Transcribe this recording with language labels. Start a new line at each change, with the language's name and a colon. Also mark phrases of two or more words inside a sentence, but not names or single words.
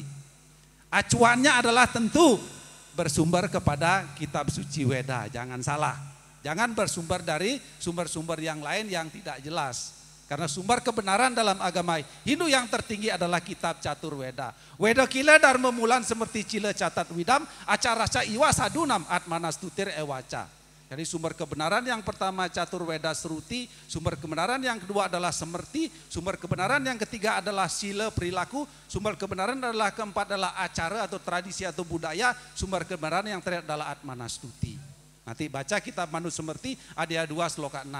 Indonesian: Acuannya adalah tentu bersumber kepada kitab suci Weda, jangan salah. Jangan bersumber dari sumber-sumber yang lain yang tidak jelas. Karena sumber kebenaran dalam agama Hindu yang tertinggi adalah kitab Catur Weda.
Sanskrit: Weda kila dharma mulan seperti cila catat widam, acara ca iwa sadunam atmanastutir ewaca.
Indonesian: Jadi sumber kebenaran yang pertama Catur Weda Sruti, sumber kebenaran yang kedua adalah semerti, sumber kebenaran yang ketiga adalah sila perilaku, sumber kebenaran adalah keempat adalah acara atau tradisi atau budaya, sumber kebenaran yang terakhir adalah atmanastuti. Nanti baca kitab Manu Semerti Adya 2 Sloka 6.